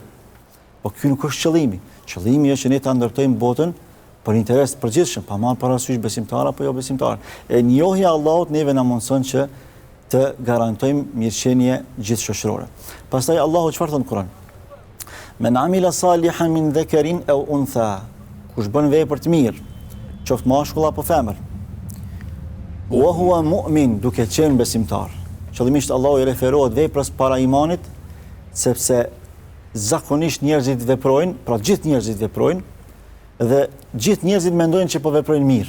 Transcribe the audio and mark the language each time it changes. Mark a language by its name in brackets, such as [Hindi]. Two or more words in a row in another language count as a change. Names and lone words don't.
[Albanian] Po ky nuk është qëllimi. Qëllimi është që ne ta ndërtojmë botën për interes të përgjithshëm, pa marrë parasysh besimtar apo jo besimtar. E njohja e Allahut neve na mundson që të garantojmë mirëqenie gjithëshoqërore. Pastaj Allahu çfarë thon në Kur'an? [Arabic] من عمل صالحا من ذكر أو أنثى. [Albanian] Kush bën vepër të mirë, qoftë mashkull apo femër, [Arabic] وهو مؤمن, [Albanian] duke qenë besimtar. Qëllimisht Allahu i referohet veprës para imanit, sepse zakonisht njerëzit veprojnë, pra gjithë njerëzit veprojnë, dhe gjithë njerëzit mendojnë që po veprojnë mirë.